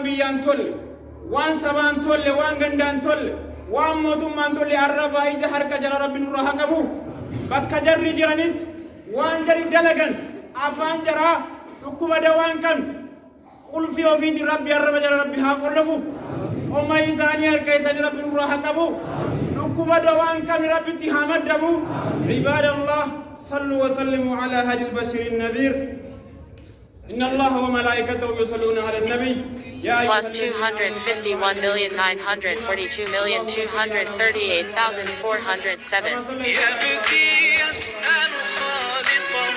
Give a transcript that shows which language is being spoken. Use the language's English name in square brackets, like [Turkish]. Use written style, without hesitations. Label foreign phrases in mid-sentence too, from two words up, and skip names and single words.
[Oromo] biyyaan tolle waan sabaan tolle waan gandaan tolle waan mootummaan tolle arrabaa ija harka jala rabbi nurraa haa qabu bakka jarri jiranitti waan jarri dalagan afaan jaraa dhukkuba dawaan qabne qulfii ofiitiin rabbi arraba jala rabbi haa qollafu umma isaanii harka isaanii rabbi nurraa haa qabu dhukkuba dawaan qabne rabbitti haa maddabu [Arabic] عباد الله صلوا وسلموا على الهادي البشير النذير إن الله وملائكته يصلون على النبي [English] plus 251,942,238,407 [Arabic] يبكي يسأل خالقه